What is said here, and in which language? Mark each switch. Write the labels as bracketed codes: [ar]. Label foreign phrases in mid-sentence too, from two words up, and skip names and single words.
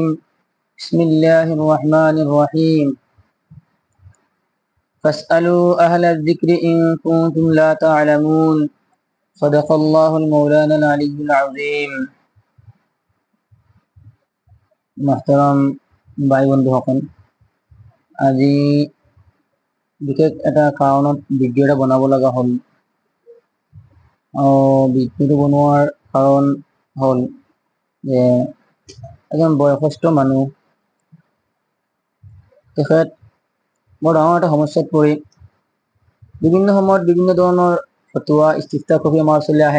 [ar] بسم الله الرحمن الرحيم. فاسألوا أهل الذكر إن كنتم لا تعلمون. صدق الله المولانا العلي العظيم. [as] محترم ভাই বন্ধুসকল, আজি বিশেষ এটা কাৰণত ভিডিঅ' এটা বনাব লগা হ'ল। ভিডিঅ'টো বনোৱাৰ কাৰণ হ'ল যে এজন বয়সস্থ মানুহ, তেখেত বৰ ডাঙৰ এটা সমস্যাত পৰি বিভিন্ন সময়ত বিভিন্ন ধৰণৰ ফটোৱা ইস্তিফতা কপি আমাৰ ওচৰলৈ আহে।